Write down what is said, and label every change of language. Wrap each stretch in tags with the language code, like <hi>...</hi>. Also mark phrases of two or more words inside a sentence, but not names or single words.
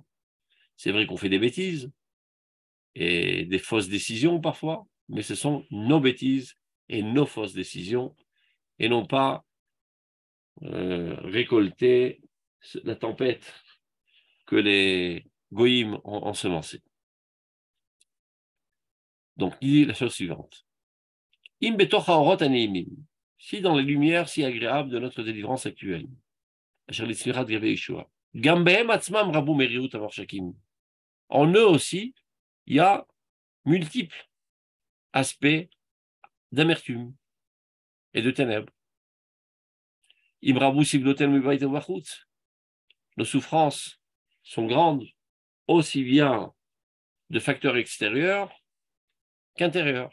<fr>C'est vrai qu'on fait des bêtises et des fausses décisions parfois, mais ce sont nos bêtises et nos fausses décisions, et non pas récolter la tempête que les goïms ont ensemencée. Donc, il dit la chose suivante.</fr> <he>אם בתוך האורות הנעימים,</he> <fr>si dans les lumières si agréables de notre délivrance actuelle,</fr> <he>גם בהם עצמם רבו מרירות וחשכים,</he> <fr>en eux aussi, il y a multiples aspects d'amertume et de ténèbres.</fr> <he>אם רבו סבלותינו מבית ומבחוץ,</he> <fr>nos souffrances sont grandes, aussi bien de facteurs extérieurs qu'intérieurs.</fr>